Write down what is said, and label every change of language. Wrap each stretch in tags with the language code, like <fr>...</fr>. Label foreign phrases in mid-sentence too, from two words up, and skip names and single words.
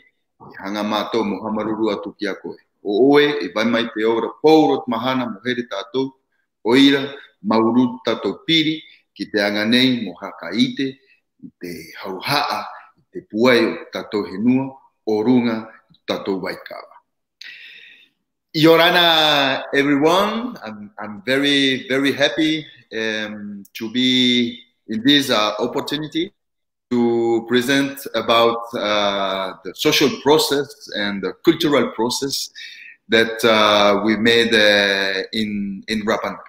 <rap>Hanga mātou mo hamaruru atu ki a koe. O oe, e vai mai te ora pouro te mahana mo here tātou, o ira, mauru tātou piri, ki te anga nei mo hakaite, i te hauhaa, i te puai o tātou henua, o runga tātou Vaikava. Yorana,</rap> <en>everyone. I'm very, very happy to be in this opportunity to present about the social process and the cultural process that we made in Rapa Nui.</en>